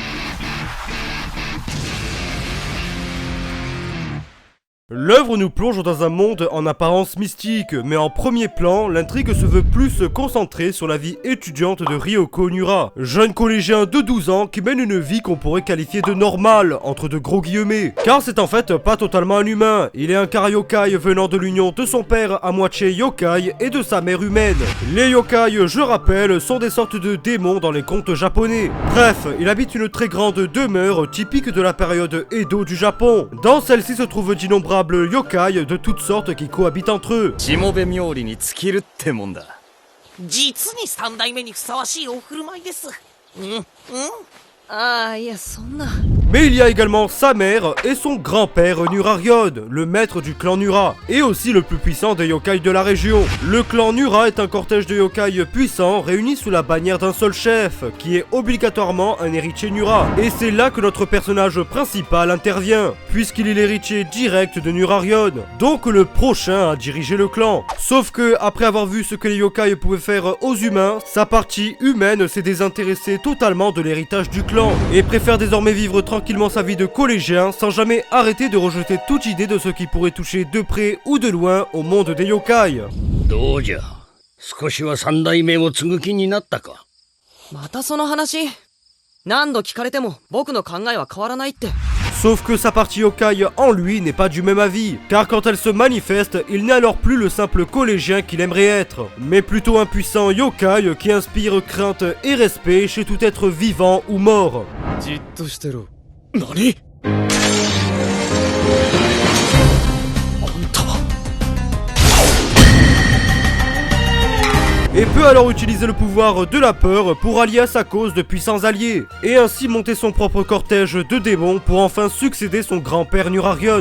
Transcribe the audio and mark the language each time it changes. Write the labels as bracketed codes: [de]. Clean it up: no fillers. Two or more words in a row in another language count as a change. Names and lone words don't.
[fr] L'œuvre nous plonge dans un monde en apparence mystique, mais en premier plan, l'intrigue se veut plus concentrée sur la vie étudiante de Ryoko Nura, jeune collégien de 12 ans qui mène une vie qu'on pourrait qualifier de normale, entre de gros guillemets, car c'est en fait pas totalement un humain, il est un karayokai venant de l'union de son père à moitié yokai et de sa mère humaine. Les yokai, je rappelle, sont des sortes de démons dans les contes japonais. Bref, il habite une très grande demeure typique de la période Edo du Japon. Dans celle-ci se trouvent d'innombrables yokai de toutes sortes qui cohabitent entre eux. [ja] しもべ冥利に尽きるってもんだ。実に三代目にふさわしいお振る舞いです。ああ、いや、そんな。 [fr] Mais il y a également sa mère et son grand-père Nurarion, le maître du clan Nura, et aussi le plus puissant des yokai de la région. Le clan Nura est un cortège de yokai puissants réunis sous la bannière d'un seul chef, qui est obligatoirement un héritier Nura. Et c'est là que notre personnage principal intervient, puisqu'il est l'héritier direct de Nurarion, donc le prochain à diriger le clan. Sauf que, après avoir vu ce que les yokai pouvaient faire aux humains, sa partie humaine s'est désintéressée totalement de l'héritage du clan, et préfère désormais vivre tranquillement sa vie de collégien sans jamais arrêter de rejeter toute idée de ce qui pourrait toucher de près ou de loin au monde des yokai. [ja] どうじゃ、少しは三代目を継ぐ気になったか。またその話。何度聞かれても僕の考えは変わらないって。 [fr] Sauf que sa partie yokai en lui n'est pas du même avis, car quand elle se manifeste, il n'est alors plus le simple collégien qu'il aimerait être, mais plutôt un puissant yokai qui inspire crainte et respect chez tout être vivant ou mort. [ja] じっとしてろ。何？ [fr] Et peut alors utiliser le pouvoir de la peur pour allier à sa cause de puissants alliés, et ainsi monter son propre cortège de démons pour enfin succéder son grand-père Nurarion.